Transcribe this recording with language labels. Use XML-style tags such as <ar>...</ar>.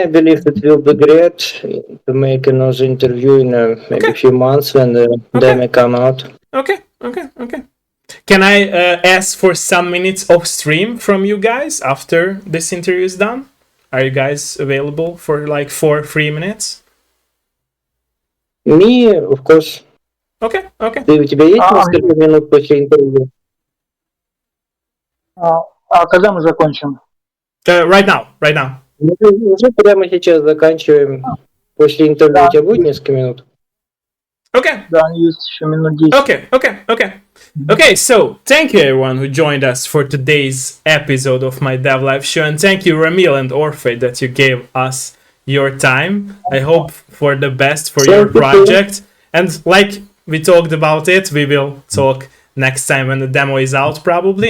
<en>I believe it will be great to make another interview in maybe a few months when the demo come out. Okay. Can I ask for some minutes of stream from you guys after this interview is done? Are you guys available for like 4 free minutes? Me, of course. Okay.</en> <ru>У тебя есть несколько минут после интервью? А когда мы закончим?</ru> <en>Right now.</en> <ru>Мы уже прямо сейчас заканчиваем. После интервью у тебя будет несколько минут?</ru> <en>Okay.</en> <ru>Да, есть еще минут 10.</ru> <en>Okay, so thank you everyone who joined us for today's episode of my Dev Live show, and thank you Ramil and Orphe that you gave us your time. I hope for the best for your project, and like we talked about it, we will talk next time when the demo is out probably.</en>